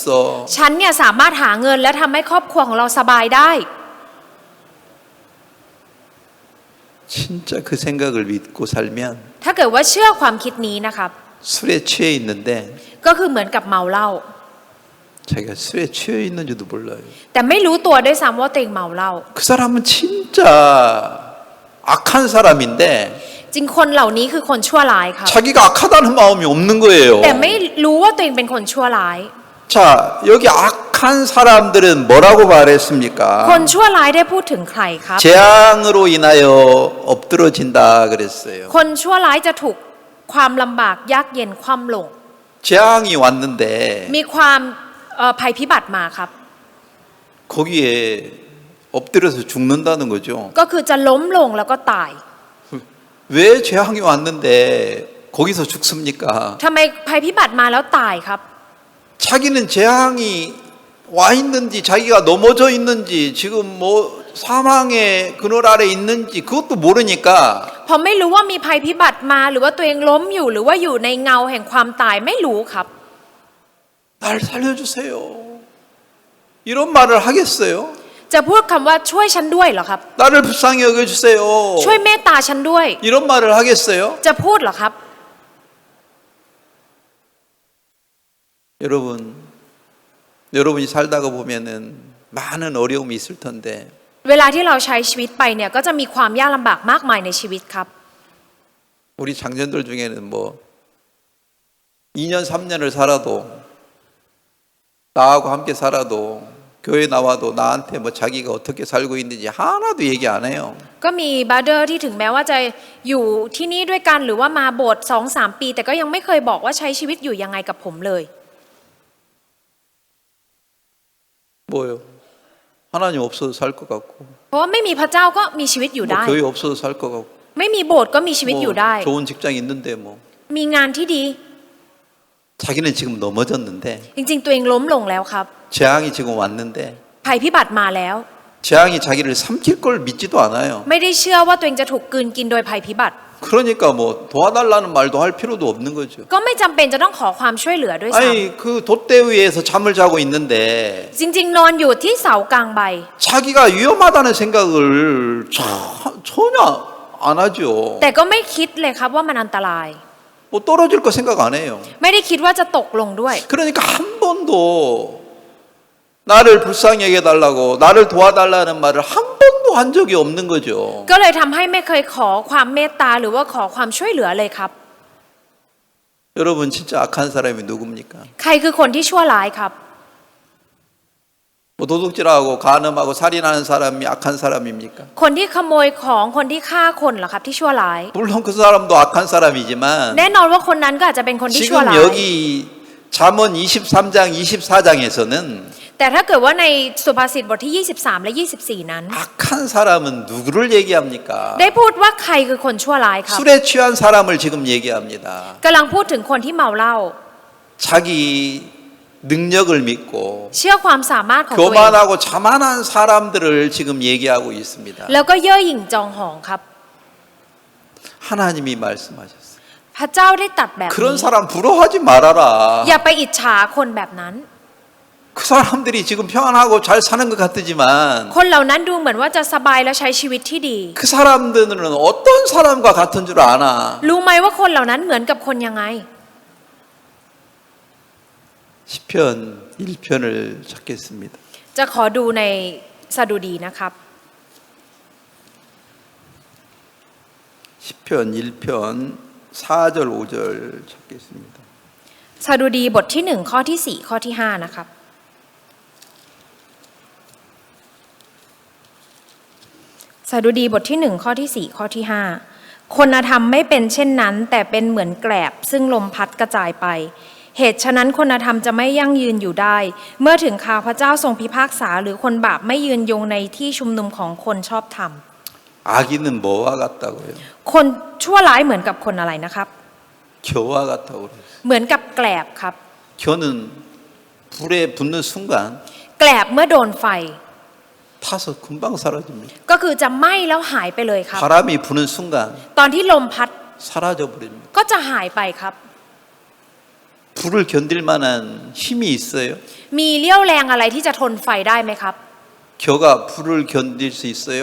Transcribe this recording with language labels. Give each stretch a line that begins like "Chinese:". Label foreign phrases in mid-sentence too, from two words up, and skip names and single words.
Thai: ฉันเนี่ยสามารถหาเงินและทำให้ครอบครัวของเราสบายได้
Korean: 진짜 그 생각을 믿고 살면
Thai: ถ้าเกิดว่าเชื่อความคิดนี้นะครับ
Korean: 술에 취해 있는데
Thai: ก็คือเหมือนกับเมาเหล้า
Korean: 자기가 술에 취해 있는지도 몰라요.
Thai: แต่ไม่รู้ตัวด้วยซ้ำว่าตัวเองเมาเหล้า
Korean: 그 사람은 진짜 악한 사람인데
Thai: จริงคนเหล่านี้คือคนชั่วร้ายครับ
Korean: 자기가 악하다는 마음이 없는 거예요.
Thai: แต่ไม่รู้ว่าตัวเองเป็นคนชั่วร้าย
Korean: 자, 여기 악한 사람들은 뭐라고 말했습니까?
Thai: คนชั่วร้ายได้พูดถึงใครครับ
Korean: 재앙으로 인하여 엎드러진다 그랬어요.
Thai: คนชั่วร้ายจะถูกความลำบากยากเย็นคว่ำลง
Korean: 재앙이 왔는데
Thai: มีความภัยพิบัติมาครับ
Korean: 거기에 엎드려서 죽는다는 거죠.
Thai: ก็คือจะล้มลงแล้วก็ตาย
Korean: 왜 재앙이 왔는데 거기서 죽습니까?
Thai: ทำไมภัยพิบัติมาแล้วตายครับ
Korean: 자기는 재앙이 와 있는지 자기가 넘어져 있는지 지금 뭐 사망의 그늘 아래 있는지 그것도 모르니까
Thai: พอไม่รู้ว่ามีภัยพิบัติมาหรือว่าตัวเองล้มอยู่หรือว่าอยู่ในเงาแห่งความตายไม่รู้ครับ
Korean: 날 살려주세요. 이런 말을 하겠어요?
Thai: จะพูดคำว่าช่วยฉันด้วยเหรอครับ
Korean: 나를 불쌍히 여겨주세요.
Thai: ช่วยเมตตาฉันด้วย
Korean: 이런 말을 하겠어요?
Thai: จะพูดเหรอครับ
Korean: 여러분이 살다가 보면은 많은 어려움이 있을 텐데
Thai: เวลาที่เราใช้ชีวิตไปเนี่ยก็จะมีความยากลำบากมากมายในชีวิตครับ
Korean: 우리 장년들 중에는 뭐 2년 3년을 살아도 나하고 함께 살아도 교회 나와도 나한테 뭐 자기가 어떻게 살고 있는지 하나도 얘기 안 해요.
Thai: ก็มีบราเดอร์ที่ถึงแม้ว่าจะอยู่ที่นี่ด้วยกันหรือว่ามาโบสถ์ 2-3 ปี แต่ก็ยังไม่เคยบอกว่าใช้ชีวิตอยู่ยังไงกับผมเลย
Korean: 뭐요? 하나님 없어도 살 것 같고
Thai: เพราะว่าไม่มีพระเจ้าก็มีชีวิตอยู่
Korean: 뭐
Thai: ได้
Korean: 교회 없어도 살 것 같고
Thai: ไม่มีโบสถ์ก็มีชีวิตอยู่ได้
Korean: 뭐 좋은 직장 있는데 뭐
Thai: มีงานที่ดี
Korean: 자기는 지금 넘어졌는데
Thai: จริงๆ ตัวเองล้มลงแล้วครับ
Korean: 재앙이 지금 왔는데
Thai: ภัยพิบัติมาแล้ว
Korean: 재앙이 자기를 삼킬 걸 믿지도 않아요.
Thai: ไม่ได้เชื่อว่าตัวเองจะถูกกลืนกินโดยภัยพิบัติ
Korean: 그러니까 뭐 도와달라는 말도 할 필요도 없는 거죠.
Thai: ก็ไม่จำเป็นจะต้องขอความช่วยเหลือด้วยซ้
Korean: 아니 그 돛대 위에서 잠을 자고 있는데
Thai: ำจริงๆ นอนอยู่ที่เสากลางใบ
Korean: 자기가 위험하다는 생각을 전혀 안 하죠.
Thai: แต่ก็ไม่คิดเลยครับว่ามันอันตราย
Korean: 뭐 떨어질 거 생각 안 해요.
Thai: ไม่ได้คิดว่าจะตกลงด้วย
Korean: 그러니까 한 번도 나를 불쌍히 여겨달라고 나를 도와달라는 말을 한 번도 한 적이 없는 거죠.
Thai: ก็เลยทำให้ไม่เคยขอความเมตตาหรือว่าขอความช่วยเหลือเลยครับ
Korean: 여러분 진짜 악한 사람이 누굽니까?
Thai: ใครคือคนที่ชั่วร้ายครับ
Korean: 뭐 도둑질하고 간음하고 살인하는 사람이 악한 사람입니까?
Thai: คนที่ขโมยของคนที่ฆ่าคนเหรอครับที่ชั่วร้าย
Korean: 물론 그 사람도 악한 사람이지만
Thai: แน่นอนว่าคนนั้นก็อาจจะเป็นคนที่ชั่ว
Korean: 지금
Thai: ร้าย
Korean: 여기 잠언 23장 24장에서는
Thai: แต่ถ้าเกิดว่าในสุภาษิตบทที่ 23 และ 24 นั้น
Korean: 악한 사람은 누구를 얘기합니까?
Thai: ได้พูดว่าใครคือคนชั่วร้ายครับ
Korean: 술에 취한 사람을 지금 얘기합니다.
Thai: กำลังพูดถึงคนที่เมาเหล้า
Korean: 자기 능력을 믿고
Thai: เชื่อความสามารถของตัวเอง
Korean: 교만하고 자만한 사람들을 지금 얘기하고 있습니다.
Thai: แล้วก็เย่อหยิ่งจองหองครับ
Korean: 하나님이 말씀하셨어요.
Thai: พระเจ้าได้ตรัสแบบนี้
Korean: 그런 사람 부러워하지 말아라.
Thai: อย่าไปอิจฉาคนแบบนั้น
Korean: 그 사람들이 지금 평안하고 잘 사는 것 같지만
Thai: คนเหล่านั้นดูเหมือนว่าจะสบายและใช้ชีวิตที่ดี
Korean: 그 사람들은 어떤 사람과 같은 줄 아나?
Thai: รู้ไหมว่าคนเหล่านั้นเหมือนกับคนยังไง
Korean: 시편 1편을 찾겠습니다.
Thai: จะขอดูในสดุดีนะครับ
Korean: 시편 1편 4절 5절 찾겠습니다.
Thai: สดุดีบทที่1ข้อที่4ข้อที่5นะครับสดุดีบทที่1ข้อที่4ข้อที่5คนธรรมไม่เป็นเช่นนั้นแต่เป็นเหมือนแกลบซึ่งลมพัดกระจายไปเหตุฉะนั้นคนธรรมจะไม่ยั่งยืนอยู่ได้ เมื่อถึงคราวพระเจ้าทรงพิพากษาหรือคนบาปไม่ยืนยงในที่ชุมนุมของคนชอบธรรม
Korean: 악인은 뭐와 같다고요?
Thai: คนชั่วร้ายเหมือนกับคนอะไรนะครับ
Korean: 겨와 같다고 그래요.
Thai: เหมือนกับแกลบครับ
Korean: 겨는 불에 붙는 순간
Thai: แกลบเมื่อโดนไฟ
Korean: 타서 금방 사라집니다.
Thai: ก็คือจะไหม้แล้วหายไปเลยครับ
Korean: 바람이 부는 순간
Thai: ตอนที่ลมพัด
Korean: 사라져 버립니다.
Thai: ก็จะหายไปครับ
Korean: 불을 견딜 만한 힘이 있어요?
Thai: มีเรี่ยวแรงอะไรที่จะทนไฟได้ไหมครับ
Korean: 겨가 불을 견딜 수 있어요?